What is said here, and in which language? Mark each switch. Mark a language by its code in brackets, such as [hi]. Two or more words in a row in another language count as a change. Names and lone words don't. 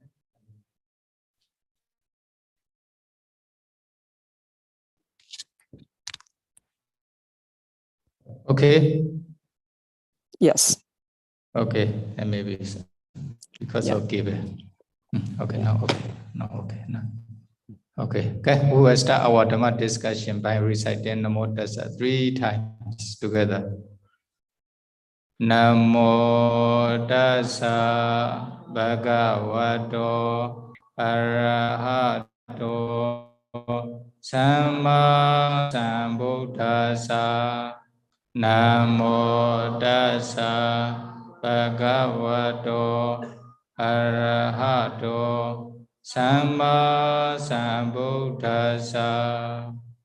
[en] Okay. Yes. Okay, and maybe it's because Yeah. of given. Okay, now okay, now okay, now. Okay, okay. We will start our Dhamma discussion by reciting Namo Tassa 3 times together. [pi] Namo Tassa Bhagavato Arahato Samma Sambuddhassa. Namo Tassa Bhagavato Arahato Samma Sambuddhassa.